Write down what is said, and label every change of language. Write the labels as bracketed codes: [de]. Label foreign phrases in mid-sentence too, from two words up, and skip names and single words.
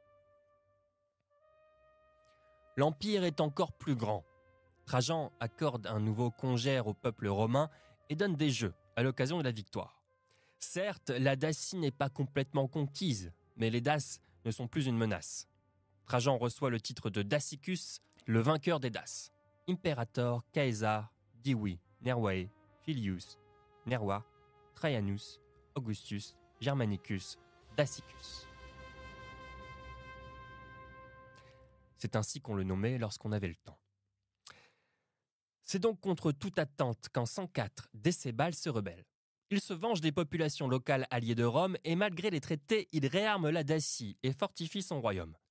[fr] L'Empire est encore plus grand. Trajan accorde un nouveau congère au peuple romain et donne des jeux à l'occasion de la victoire. Certes, la Dacie n'est pas complètement conquise, mais les Daces ne sont plus une menace. Trajan reçoit le titre de Dacicus, le vainqueur des Daces. Imperator, Caesar, Divi, Nervae, Filius, Nerva, Traianus, Augustus, Germanicus, Dacicus. C'est ainsi qu'on le nommait lorsqu'on avait le temps. C'est donc contre toute attente qu'en 104, Décébal se rebelle. Il se venge des populations locales alliées de Rome et malgré les traités, il réarme la Dacie et fortifie son royaume.